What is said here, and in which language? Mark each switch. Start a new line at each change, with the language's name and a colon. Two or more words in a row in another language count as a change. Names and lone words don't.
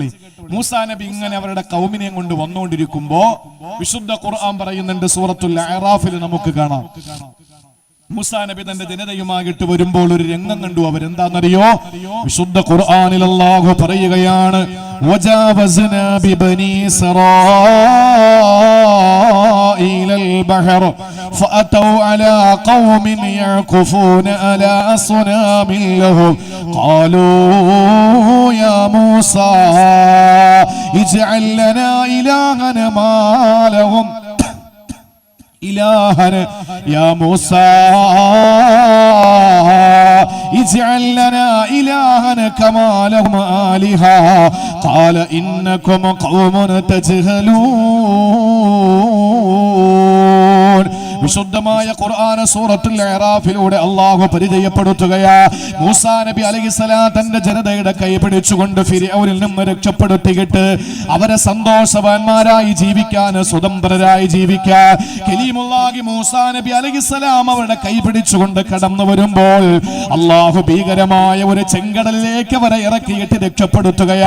Malayalam: മൂസാ നബി ഇങ്ങനെ അവരുടെ കൗമിനെയും കൊണ്ട് വന്നുകൊണ്ടിരിക്കുമ്പോ വിശുദ്ധ ഖുർആൻ പറയുന്നുണ്ട്, സൂറത്തുൽ അഅറാഫിൽ നമുക്ക് കാണാം. മൂസാ നബി തന്റെ ജനതയുമായിട്ട് വരുമ്പോൾ ഒരു രംഗം കണ്ടു. അവരെന്താണെന്നറിയോ? വിശുദ്ധ ഖുർആനിൽ അല്ലാഹു പറയുകയാണ്,
Arabic: وجاوزنا ببني إسرائيل البحر فأتوا على قوم يعكفون على أصنام لهم قالوا يا موسى اجعل لنا إلها ما لهم إلها يا موسى اجعل لنا إلها كما لهم آلهة قال إنكم قوم تجهلون.
Malayalam: വിശുദ്ധമായ ഖുർആൻ സൂറത്തുൽ അഅറാഫിലൂടെ അല്ലാഹു പരിചയപ്പെടുത്തുകയാ. മൂസാ നബി അലൈഹിസ്സലാം തന്റെ ജനതയുടെ കൈ പിടിച്ചുകൊണ്ട് ഫിർഔനിൽ നിന്ന് രക്ഷപ്പെടുത്തിയിട്ട് അവരെ സന്തോഷവാന്മാരായി ജീവിക്കാൻ, സ്വതന്ത്രരായി ജീവിക്കാൻ കലീമുല്ലാഹി മൂസാ നബി അലൈഹിസ്സലാം അവരുടെ കൈ പിടിച്ചുകൊണ്ട് കടന്നു വരുമ്പോൾ അല്ലാഹു ഭീകരമായ ഒരു ചെങ്കടലിലേക്ക് അവരെ ഇറക്കിയിട്ട് രക്ഷപ്പെടുത്തുകയാ.